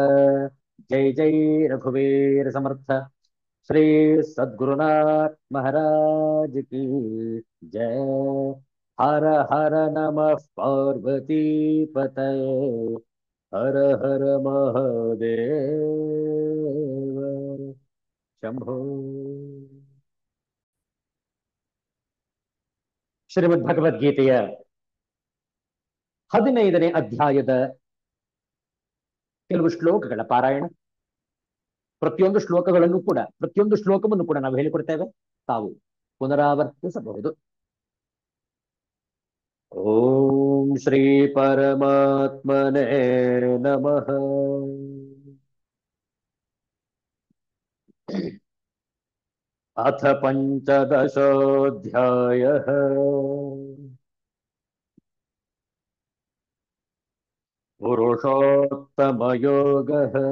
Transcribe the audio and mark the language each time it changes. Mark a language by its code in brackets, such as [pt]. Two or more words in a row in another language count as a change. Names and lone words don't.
[hi] जय जय रघुवीर समर्थ श्री सद्गुरुनाथ महाराज की जय। [sa] हर हर नमः पार्वती पतये। हर हर महादेव ಶಂಭೋ. [kn] ಶ್ರೀಮದ್ ಭಗವದ್ಗೀತೆಯ 15ನೇ ಅಧ್ಯಾಯದ ಕೆಲವು ಶ್ಲೋಕಗಳ ಪಾರಾಯಣ. ಪ್ರತಿಯೊಂದು ಶ್ಲೋಕವನ್ನು ಕೂಡ ನಾವು ಹೇಳಿಕೊಡ್ತೇವೆ, ತಾವು ಪುನರಾವರ್ತಿಸಬಹುದು. [sa] ಓಂ ಶ್ರೀ ಪರಮಾತ್ಮನೇ ನಮಃ. ಅಥ ಪಂಚದಶೋऽಧ್ಯಾಯಃ. ಪುರುಷೋತ್ತಮಯೋಗಃ.